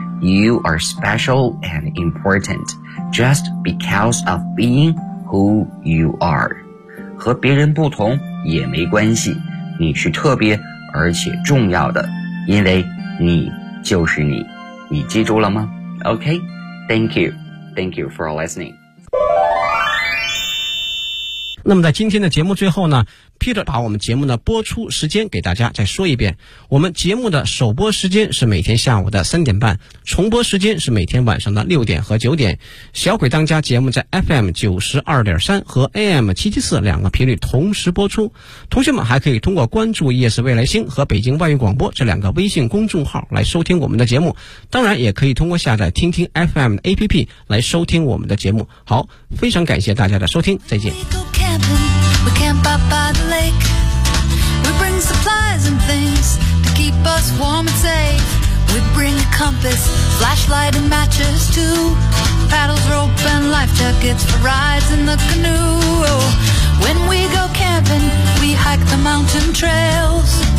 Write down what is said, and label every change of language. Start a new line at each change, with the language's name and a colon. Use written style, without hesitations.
English: You are special and important just because of being who you are.
Chinese: 和别人不同也没关系，你是特别而且重要的，因为。你就是你，你记住了吗 ？
English: Okay, thank you for listening.
Chinese: 那么在今天的节目最后呢， Peter 把我们节目的播出时间给大家再说一遍，我们节目的首播时间是每天下午的3:30，重播时间是每天晚上的6:00和9:00。小鬼当家节目在 FM92.3 和 AM774 两个频率同时播出，同学们还可以通过关注夜市未来星和北京外语广播这两个微信公众号来收听我们的节目，当然也可以通过下载听听 FM 的 APP 来收听我们的节目。好，非常感谢大家的收听，再见。
English: We camp out by the lake. We bring supplies and things to keep us warm and safe. We bring a compass, flashlight and matches too. Paddles, rope and life jackets for rides in the canoe. When we go camping, we hike the mountain trails.